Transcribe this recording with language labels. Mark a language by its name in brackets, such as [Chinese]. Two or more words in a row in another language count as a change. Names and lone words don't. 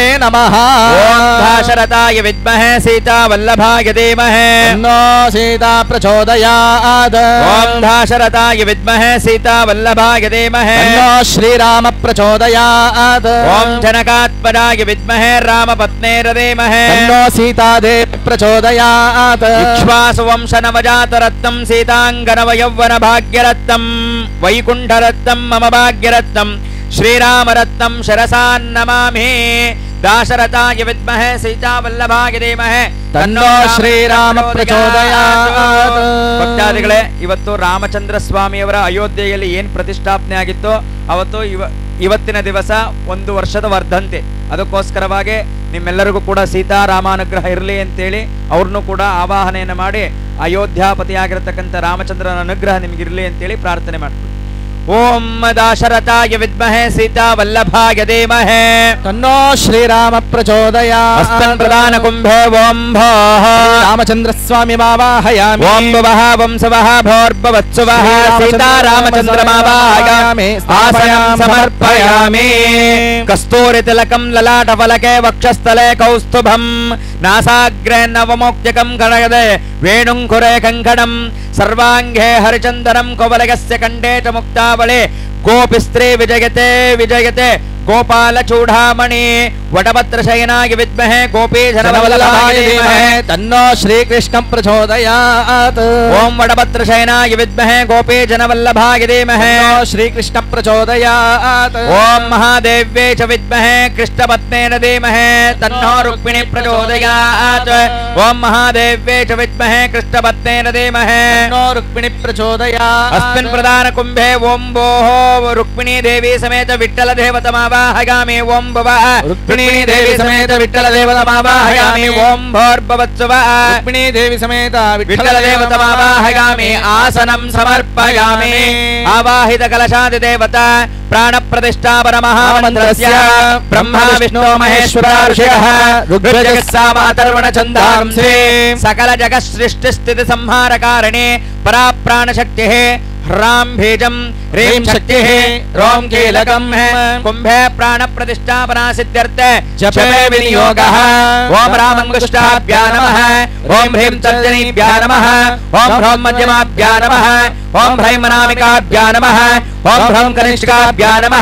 [Sanskrit] नमः ॐ दाशरथाय विद्महे सीतावल्लभाय धीमहि तन्नो सीता प्रचोदयात् ॐ दाशरथाय विद्महे सीतावल्लभाय धीमहि तन्नो श्रीराम प्रचोदयात् ॐ जनकात्मजाय विद्महे रामपत्नेर् धीमहि तन्नो सीतादेवी प्रचोदयात् इक्ष्वाकुवंशनवजातरत्नं सीताङ्गनवयौवनभाग्यरत्नं वैकुण्ठरत्नं मम भाग्यरत्नं శ్రీరామరత్నం శరసాన్నమామి దాశరథాయ విద్మహే సీతావల్లభాయ ధీమహి ತನ್ನೋ ಶ್ರೀರಾಮ ಪ್ರಚೋದಯಾತ್. [Kannada] ಭಕ್ತಾದಿಗಳೇ, ಇವತ್ತು ರಾಮಚಂದ್ರ ಸ್ವಾಮಿಯವರ ಅಯೋಧ್ಯೆಯಲ್ಲಿ ಏನ್ ಪ್ರತಿಷ್ಠಾಪನೆ ಆಗಿತ್ತೋ ಅವತ್ತು ಇವತ್ತಿನ ದಿವಸ 1 ವರ್ಷದ ವರ್ಧಂತಿ. ಅದಕ್ಕೋಸ್ಕರವಾಗಿ ನಿಮ್ಮೆಲ್ಲರಿಗೂ ಕೂಡ ಸೀತಾರಾಮಾನುಗ್ರಹ ಇರಲಿ ಅಂತೇಳಿ ಅವ್ರನ್ನೂ ಕೂಡ ಆವಾಹನೆಯನ್ನು ಮಾಡಿ ಅಯೋಧ್ಯಾಪತಿಯಾಗಿರತಕ್ಕಂಥ ರಾಮಚಂದ್ರನ ಅನುಗ್ರಹ ನಿಮಗಿರಲಿ ಅಂತೇಳಿ ಪ್ರಾರ್ಥನೆ ಮಾಡ್ತೀವಿ. [Sanskrit] ಓಂ ದಾಶರಥಾಯ ವಿದ್ಮಹೇ ಸೀತಾವಲ್ಲಭಾಯ ಧೀಮಹಿ ತನ್ನೋ ಶ್ರೀರಾಮ ಪ್ರಚೋದಯಾತ್. ಹಸ್ತಂ ಪ್ರದಾನ ಕುಂಭೇ ಓಂ ಭೋಃ ರಾಮಚಂದ್ರ ಸ್ವಾಮಿ ಮಾವಾಹಯಾಮಿ. ಓಂ ಭವಃ ವಂಸವಃ ಭೋರ್ಭವತ್ಸುವಃ ಸೀತಾರಾಮಚಂದ್ರಮಾವಾಹಯಾಮಿ. ಆಸನಂ ಸಮರ್ಪಯಾಮಿ. ಕಸ್ತೂರಿ ತಿಲಕಂ ಲಲಾಟ ಫಲಕೆ ವಕ್ಷಸ್ಥಲೆ ಕೌಸ್ತುಭಂ ನಾಸಾಗ್ರೆ ನವಮೋಕ್ತಿಕಂ ಗಣಯದೆ ವೇಣುಂಕುರೆ ಕಂಕಣಂ ಸರ್ವಾಂಗೇ ಹರಿಚಂದನಂ ಕವಲಗಸ್ಯ ಕಂಠೇ ಚ ಮುಕ್ತಾವಳೆ ಗೋಪಿಸ್ತ್ರೀ ವಿಜಯತೆ ವಿಜಯತೆ ಗೋಪಾಲ ಚೂಡಾಮಣಿ ವಟಭದ್ರಶಯನಾಯ ವಿದ್ಮಹೇ ಗೋಪೀಶನವಲ್ಲಭಾಯ ಧೀಮಹಿ ತನ್ನೋ ಶ್ರೀಕೃಷ್ಣ ಪ್ರಚೋದಯಾತ್. ಓಂ ವಟಭದ್ರಶಯನಾಯ ವಿದ್ಮಹೇ ಗೋಪೀಶನವಲ್ಲಭಾಯ ಧೀಮಹಿ ಶ್ರೀಕೃಷ್ಣ ಪ್ರಚೋದಯಾತ್. ಓಂ ಮಹಾದೇವ್ಯೇ ಚ ವಿದ್ಮಹೇ ಕೃಷ್ಣಪತ್ನೇನ ಧೀಮಹಿ ತನ್ನೋ ರುಕ್ಮಿಣಿ ಪ್ರಚೋದಯಾತ್. ಓಂ ಮಹಾದೇವ್ಯೇ ಚ ವಿದ್ಮಹೇ ಕೃಷ್ಣಪತ್ನೇನ ಧೀಮಹಿ ತನ್ನೋ ರುಕ್ಮಿಣಿ ಪ್ರಚೋದಯಾತ್. ಅಸ್ಮಿನ್ ಪ್ರಧಾನ ಕುಂಭೆ ಓಂ ಭೋಃ ರುಕ್ಮಿಣೀ ದೇವಿ ಸಮೇತ ವಿಠ್ಠಲ ದೇವತಮಾವಾಹಯಾಮಿ. ಓಂ ಭವಃ ರುಕ್ಮಿಣೀ ದೇವಿ ಸಮೇತ ವಿಠ್ಠಲ ದೇವತಮಾವಾಹಯಾಮಿ. ಓಂ ಭೋರ್ಭವತ್ಸುವಃ ರುಕ್ಮಿಣೀ ದೇವಿ ಸಮೇತ ವಿಠ್ಠಲ ದೇವತಮಾವಾಹಯಾಮಿ. ಆಸನಂ ಸಮರ್ಪಯಾಮಿ. ಆವಾಹಿತ ಕಲಶಾದಿ ದೇವತಾ ಪ್ರಾಣ ಪ್ರತಿಷ್ಠಾಪನ ಮಹಾಮಂತ್ರಸ್ಯ ಬ್ರಹ್ಮ ವಿಷ್ಣು ಮಹೇಶ್ವರ ಋಷಯಃ ರುದ್ರಜಗತ್ಸಾಮಾತರ್ವಣ ಛಂದಾಂಸೇ ಸಕಲ ಜಗತ್ ಸೃಷ್ಟಿ ಸ್ಥಿತಿ ಸಂಹಾರ ಕಾರಣೆ ಪರಾ ಪ್ರಾಣ ಶಕ್ತಿ ह्रां बीजं ह्रीं शक्तिः रों कीलकं कुंभे प्राण प्रतिष्ठापना सिद्ध्यर्थे जपे विनियोगः. ओम रामंगुष्टाभ्या नमः. ओम ह्रीं तर्जनीभ्या नमः. ओम ह्रौं मध्यमाभ्या नमः. ओम ह्रैं अनामिकाभ्या नमः. ओम ह्रौं कनिष्काभ्या नमः.